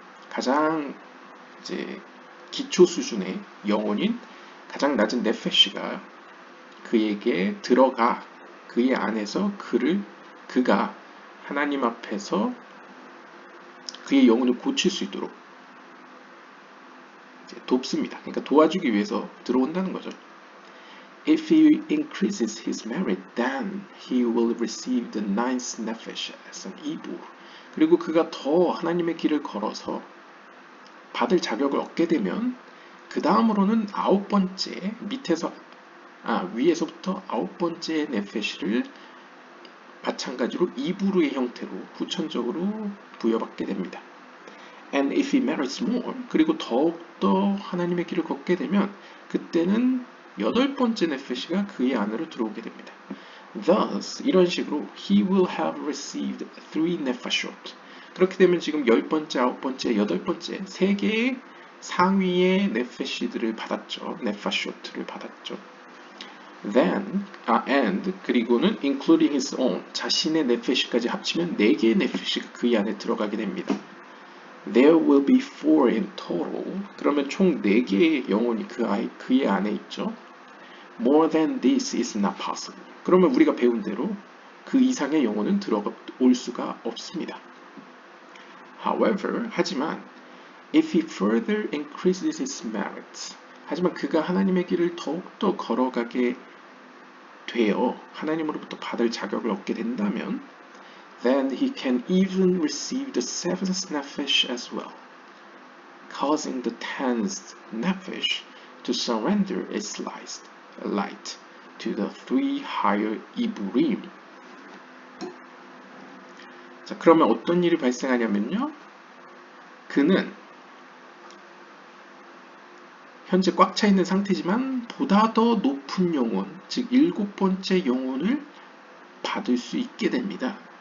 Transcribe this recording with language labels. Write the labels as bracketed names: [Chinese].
[Korean] 가장 이제 기초 수준의 영혼인 가장 낮은 네페시가 그에게 들어가 그의 안에서 그가 하나님 앞에서 그의 영혼을 고칠 수 있도록 돕습니다. 그러니까 도와주기 위해서 들어온다는 거죠. [English] If he increases his merit, then he will receive the ninth nefesh as an ibur. [Korean] 그리고 그가 더 하나님의 길을 걸어서 받을 자격을 얻게 되면 그 다음으로는 9번째 위에서부터 9번째 네페시를 마찬가지로 이부르의 형태로 후천적으로 부여받게 됩니다. [English] And if he merits more, [Korean] 그리고 더욱더 하나님의 길을 걷게 되면 그때는 8번째 네페시가 그의 안으로 들어오게 됩니다. [English] Thus, [Korean] 이런 식으로 [English] he will have received 3 nefashot. [Korean] 그렇게 되면 지금 10번째, 9번째, 8번째 3개의 상위의 네페시들을 받았죠. 네파쇼트를 받았죠. [English] Then, and [Korean] 그리고는 [English] including his own, [Korean] 자신의 네페시까지 합치면 4개의 네페시가 그의 안에 들어가게 됩니다. [English] There will be 4 in total. [Korean] 그러면 총 4개의 영혼이 그의 안에 있죠. [English] More than this is not possible. [Korean] 그러면 우리가 배운 대로 그 이상의 영혼은 들어올 수가 없습니다. [English] However, [Korean] 하지만 [English] if he further increases his merits, [Korean] 하지만 그가 하나님의 길을 더욱더 걸어가게 되어 하나님으로부터 받을 자격을 얻게 된다면 [English] then he can even receive the 7th nefesh as well, causing the 10th nefesh to surrender its light to the 3 higher iburim. [Korean] 자, 그러면 어떤 일이 발생하냐면요. 그는 현재 꽉 차 있는 상태지만 보다 더 높은 영혼, 즉 7번째 영혼을 받을 수 있게 됩니다.